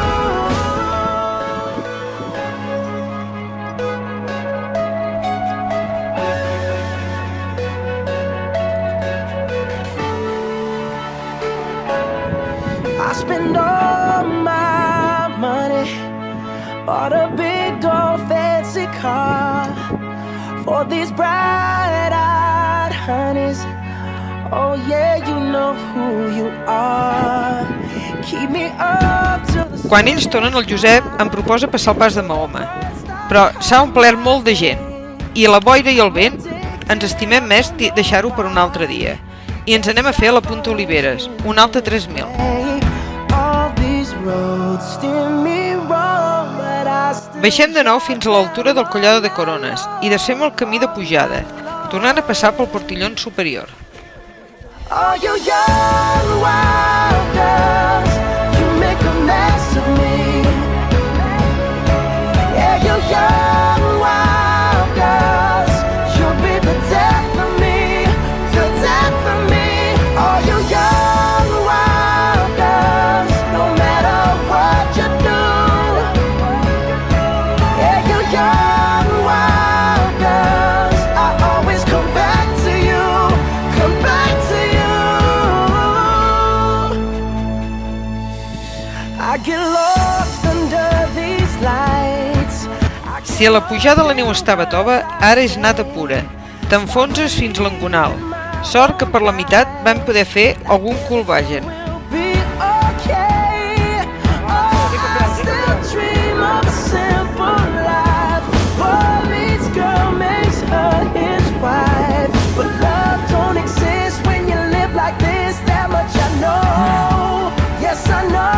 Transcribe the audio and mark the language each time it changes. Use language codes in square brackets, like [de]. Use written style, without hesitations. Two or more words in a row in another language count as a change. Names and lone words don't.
[en] I spend all my money, bought a big old fancy car for these bright-eyed honeys. Oh yeah, you know who you are. Keep me up till the [ca] Quan ells tornen, el Josep em proposa passar el pas de Mahoma, però s'ha omplert molt de gent, i la boira i el vent ens estimem més deixar-ho per un altre dia, i ens anem a fer a la Punta Oliveres, un altre 3.000. [en] all these roads steer me wrong, but I still [ca] Baixem de nou fins a l'altura del Collado de Corones i desfem el camí de pujada, tornant a passar pel portillon superior. [en] Are you young, wild girls? You make a mess of me. Yeah, you young, wild girls. You'll be the death of me, the death of me. Are you young, wild girls? No matter what you do. Yeah, you young, wild girls. I always come back to you, come back to you. I get lost under these lights. [ca] Si a la pujada la neu estava tova, ara és nata pura. T'enfonses fins a l'engonal. Sort que per la meitat vam poder fer algun colvagen. [en] Be okay. Oh, I still dream of a simple life. Boy meets girl makes her his wife. But love don't exist when you live like this. That much I know. Yes, I know.